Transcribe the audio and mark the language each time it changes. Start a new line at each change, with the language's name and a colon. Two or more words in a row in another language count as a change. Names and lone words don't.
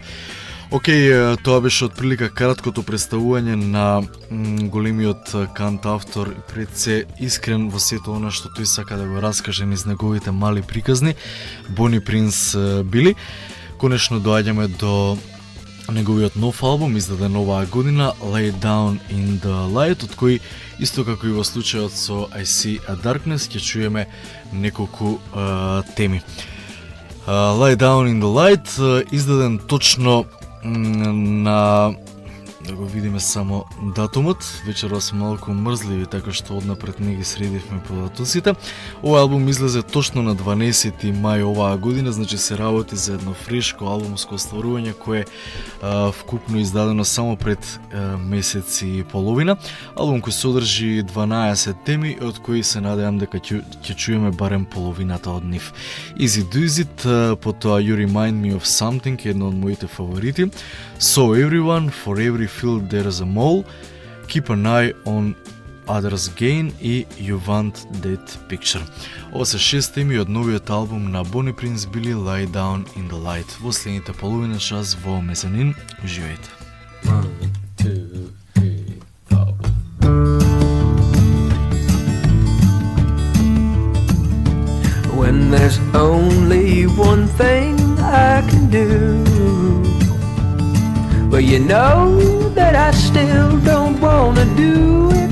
Macedonian: Океј, тоа беше отприлика краткото представување на големиот кантавтор, пред се искрен во сето она што тој сака да го раскаже низ неговите мали приказни, Бони Принс Били. Конечно доаѓаме до неговиот нов албум, издаден оваа година, Lay Down in the Light, од кој, исто како и во случајот со I See a Darkness, ќе чуеме неколку теми. Lay Down in the Light, издаден точно на, да го видиме само датумот, вечерва сме малку мрзливи, така што однапред не ги средивме по датусите. Овој албум излезе точно на 12 мај оваа година, значи се работи за едно фрешко албумско остварување кое вкупно издадено само пред месец и половина. Албум кој содржи 12 теми, од кои се надевам дека ќе чуеме барем половината од нив. Easy Does It, потоа You Remind Me of Something, едно од моите фаворити, So Everyone, For Every Field There's a Mole, Keep an Eye on Others Gain и You Want That Picture. Ова се 6 теми од новиот албум на Бони Принс Били, Lie Down in the Light. Во следните половина час во Мезанин. Уживајте. 1, 2, 3, 4.
English: When there's only one thing I can do, well, you know that I still don't wanna do it.